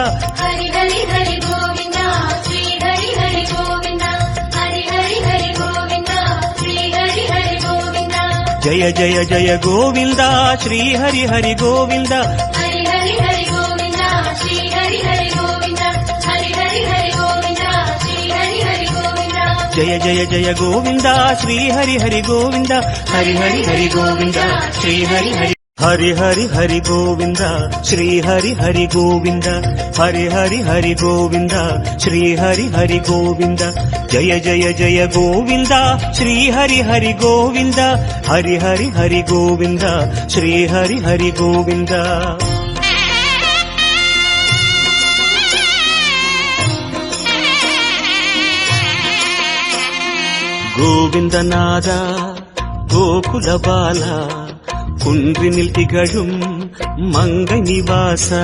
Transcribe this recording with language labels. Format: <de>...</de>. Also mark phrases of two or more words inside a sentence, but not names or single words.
<ta>ஹரி ஹரி ஹரி கோவிந்தா ஸ்ரீ ஹரி ஹரி கோவிந்தா ஹரி ஹரி ஹரி கோவிந்தா ஸ்ரீ ஹரி ஹரி கோவிந்தா. ஜய ஜய ஜய கோவிந்தா ஸ்ரீ ஹரி ஹரி கோவிந்தா. ஹரி ஹரி ஹரி கோவிந்தா ஸ்ரீ ஹரி ஹரி கோவிந்தா ஹரி ஹரி ஹரி கோவிந்தா ஸ்ரீ ஹரி ஹரி கோவிந்தா.</ta> <te>జయ జయ జయ గోవింద శ్రీ హరి హరి గోవింద హరి హరి హరి గోవింద శ్రీ హరి హరి హరి హరి హరి గోవింద శ్రీ హరి హరి గోవింద హరి హరి హరి గోవింద శ్రీ హరి హరి గోవింద జయ జయ జయ గోవింద శ్రీ హరి హరి గోవింద హరి హరి హరి గోవింద శ్రీ హరి హరి గోవింద</te> <ta>கோவிந்தநாத கோகுல பாலா குன்றினில் திகழும் மங்கை நிவாசா</ta>